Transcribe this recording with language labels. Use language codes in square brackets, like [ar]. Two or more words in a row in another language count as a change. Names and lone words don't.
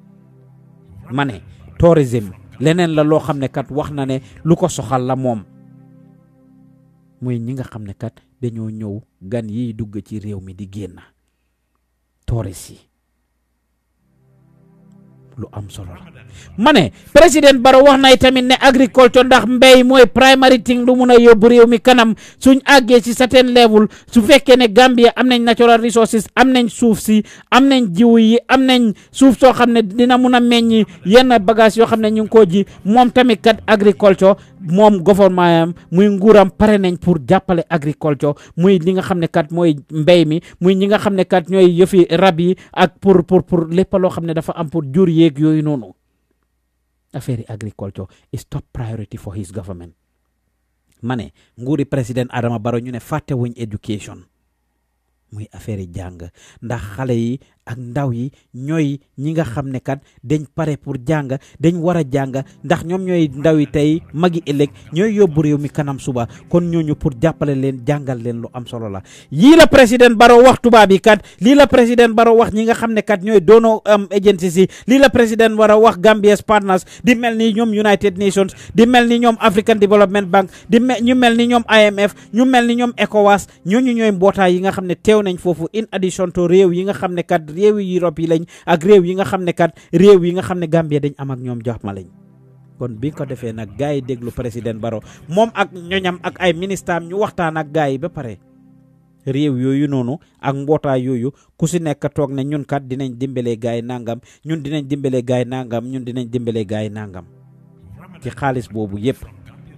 [wo] ma ne tourisme leneen la loo xam ne kat wax na ne lu ko soxal la moom muy ñi nga xam ne kat dañoo ñëw gan yiy dugg ci réew mi di génn touriste yi lu am solo la ma ne président Barrow wax na tamit ne agriculture ndax mbéy mooy [en] primary thing [wo] lu mun a yóbbu réew mi kanam suñ àggee ci [en] certain level [wo] su fekkee ne Gambia am nañ natural resources am nañ suuf si am nañ jiw yi am nañ suuf soo xam ne dina mun a meññi yenn bagage yoo xam ne ñu ngi koo ji moom tamit kat agriculture moom gouvernement am muy nguuram pare nañ pour jàppale agriculture muy li nga xam ne kat mooy mbéy mi muy ñi nga xam ne kat ñooy yëfi rab yi ak pour lépp loo xam ne dafa am pour jur yeeg yooyu noonu affaire [en] agriculture is top priority for his government [wo] ma ne nguuri président Adama Barrow ñu ne fàtte wuñ education muy affaire jàng ndax xale yi ak ndaw yi ñooy ñi nga xam ne kat dañ pare pour jàng dañ war a jàng ndax ñoom ñooy ndaw yi tey magi ëllëg ñooy yóbbu réew mi kanam suba kon ñooñu pour jàppale leen jàngal leen lu am solo la yii la président Barrow wax tubaab yi kat lii la président Barrow wax ñi nga xam ne kat ñooy [en] donor agencies [wo] yi lii la président Barrow wax [en] Gambia's partners [wo] di mel ni ñoom United Nations di mel ni ñoom African Development Bank ñu mel ni ñoom IMF ñu mel ni ñoom ECOWAS ñooñu ñooy mbootaay yi nga xam ne teew nañ foofu [en] in addition to [wo] réew yi nga xam ne kat réew yi Europe yi lañ ak réew yi nga xam ne kat réew yi nga xam ne Gambia dañ am ak ñoom joxma lañ kon bi ko defee nag gars yi déglu président Barrow moom ak ñoñam ak ay ministre am ñu waxtaan ak gars yi ba pare réew yooyu noonu ak mbootaay yooyu ku si nekk toog ne ñun kat dinañ dimbalee gars yi nangam ñun dinañ dimbalee gars yi nangam ñun dinañ dimbalee gars yi nangam ci xaalis boobu yépp